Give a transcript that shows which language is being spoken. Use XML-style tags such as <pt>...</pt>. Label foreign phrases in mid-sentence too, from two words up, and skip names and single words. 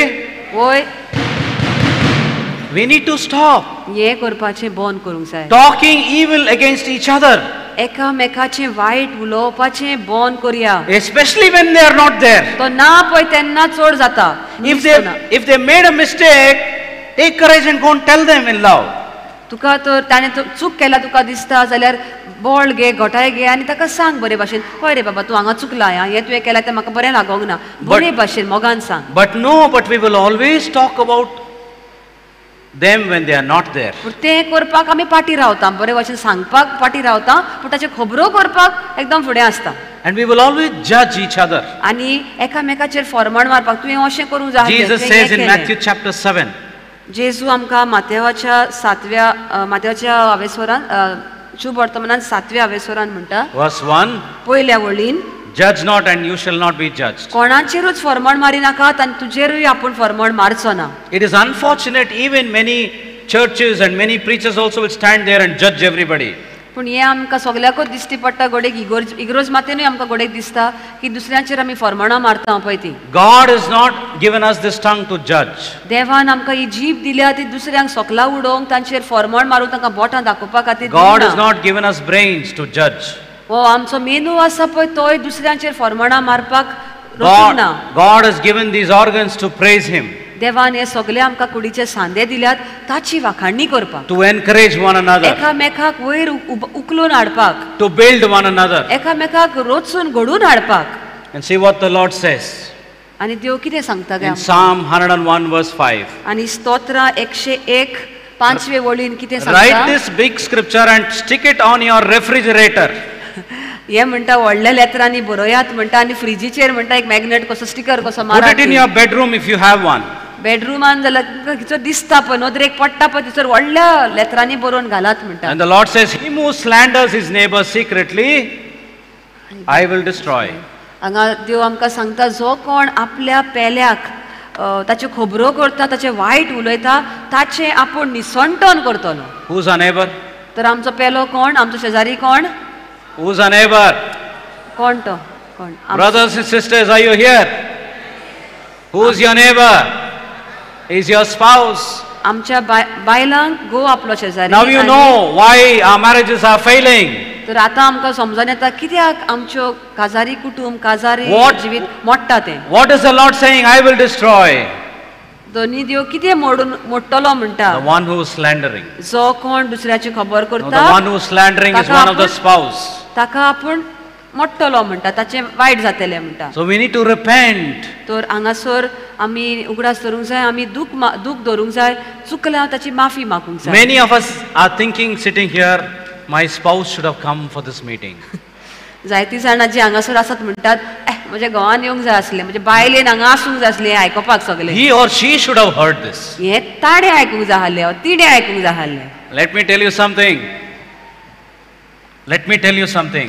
<kok>होय,</kok> <en>We need to stop</en> <kok>हें करपाचें बंद करूंक जाय.</kok> <en>talking evil against each other,</en> <kok>एकामेकाचें वायट उलोवपाचें बंद करया.</kok> <en>especially when they are not there.</en> <kok>तो ना पळय तेन्ना चड जाता.</kok> <en>If they made a mistake, take courage and go and tell them in love.</en> <kok>तुका तर ताणें चूक केला तुका दिसता जाल्यार बोळ घे घोटाय घे आनी ताका सांग बरे भाशेन, हय रे बाबा तूं हांगा चुकला हें तुवें केलां तें म्हाका बरें लागोंक ना, बरे भाशेन मोगान सांग.</kok> <en>But we will always talk about them when they are not there.</en> <kok>पूण तें करपाक आमी पाटी रावता, बरे भाशेन सांगपाक पाटी रावता, पूण ताच्यो खबरो करपाक एकदम फुडें आसता.</kok> <en>And we will always judge each other.</en> <kok>आनी एकामेकाचेर फॉर्माण मारपाक तुवें अशें करूंक जाय.</kok> <en>Jesus says in Matthew chapter 7,</en> <kok>जेजू आमकां मातेवाच्या हावेसवरान शुभ वर्तमानान 7व्या हावेसवरान म्हणटा</kok> <en>verse 1,</en> <kok>पयल्या वळीन,</kok> <en>judge not and you shall not be judged.</en> <kok>कोणाचेरूच फॉर्माण मारी नाकात आनी तुजेरूय आपूण फॉर्माण मारचो ना.</kok> <en>It is unfortunate even many churches and many preachers also will stand there and judge everybody.</en> <kok>पूण हें आमकां सगल्याकूच दिश्टी पडटा गोडेक इग्रोज मातेनूय आमकां गोडेक दिसता की दुसऱ्यांचेर आमी फॉर्माणां मारता पळय ती.</kok> <en>God has not given us this tongue to judge.</en> <kok>देवान आमकां ही जीब दिल्या ती दुसऱ्यांक सोकला उडोवंक तांचेर फॉर्माण मारूंक तांकां बोटां दाखोवपा खातीर</kok> <en>God</en> <kok>दिना.</kok> <en>has not given us brains to judge.</en> <kok>हो आमचो मेनू आसा पळय तोय दुसऱ्यांचेर फॉर्माणां मारपाक रचूंक ना.</kok> <en>God has given these organs to praise Him,</en> <kok>देवान हे सगळे आमकां कुडीचे सांदे दिल्यात ताची वाखाणणी करपाक,</kok> <en>to encourage one another,</en> <kok>एकामेकाक वयर उखलून हाडपाक,</kok> <en>to build one another.</en> <kok>एकामेकाक रोचून घडून हाडपाक.</kok> <en>And see what the Lord says</en> <kok>आनी देव कितें सांगता काय</kok> <en>in Psalm 101 verse 5.</en> <kok>आनी स्तोत्र 101 5वे वळीन कितें</kok> <en>Write</en> <kok>सांगता?</kok> <en>this big scripture and stick it on your refrigerator.</en> <kok>हे म्हणटा व्हडल्या लेतरांनी बरोयात म्हणटा आनी फ्रिजीचेर म्हणटा एक मॅग्नेट कसो स्टिकर कसो</kok> <en>Put</en> <kok>मारात.</kok> <en>it in your bedroom if you have one.</en> <kok>बेडरूमान जाल्यार तुमकां खंयचो दिसता पळय नदरेक पडटा पळय थंयसर व्हडल्या लेतरांनी बरोवन घालात म्हणटा.</kok> <en>And the Lord says, he who slanders his neighbor secretly, I will destroy.</en> <kok>हांगा देव आमकां सांगता जो कोण आपल्या पेल्याक ताच्यो खबरो करता ताचे वायट उलयता ताचे आपूण निसंटन करतलो.</kok> <en>Who's our neighbor?</en> <kok>तर आमचो पेलो कोण, आमचो शेजारी कोण,</kok> <en>Who's our neighbor?</en> <kok>कोण तो कोण?</kok> <en>Brothers and sisters, are you here? Who's your neighbor? Is your spouse.</en> <kok>आमच्या बायलांक गो आपलो शेजारी.</kok> <en>Now you know why our marriages are failing.</en> <kok>तर आतां आमकां समजून येता कित्याक आमच्यो काजारी कुटुंब काजारी जिवीत मोडटा तें.</kok> <en>What is the Lord saying? I will destroy.</en> <kok>दोनी देव कितें मोडटलो म्हणटा?</kok> <en>The one who is slandering.</en> <kok>जो कोण दुसऱ्याची खबर</kok> <en>No, the</en> <kok>करता</kok> <en>one who is slandering is one of the spouse.</en> <kok>ताका आपूण मोडटलो म्हणटा, ताचें वायट जातलें म्हणटा.</kok> <en>So we need to repent.</en> <kok>तर हांगासर आमी उगडास धरूंक जाय, आमी दूख धरूंक जाय, चुकल्या ताची माफी मागूंक जाय.</kok> <en>Many of us are thinking sitting here, my spouse should have come for this meeting.</en> <kok>जायतीं जाणां जी हांगासर आसात म्हणटात म्हज्या घोवान येवंक जाय आसलें, म्हज्या बायलेन हांगा आसूंक जाय आसलें आयकोपाक सगलें.</kok> <en>He or she should have heard this.</en> <kok>हें ताणें आयकूंक जाय आसलें, तिणें आयकूंक जाय आसलें.</kok> <en>Let me tell you something. Let me tell you something.</en>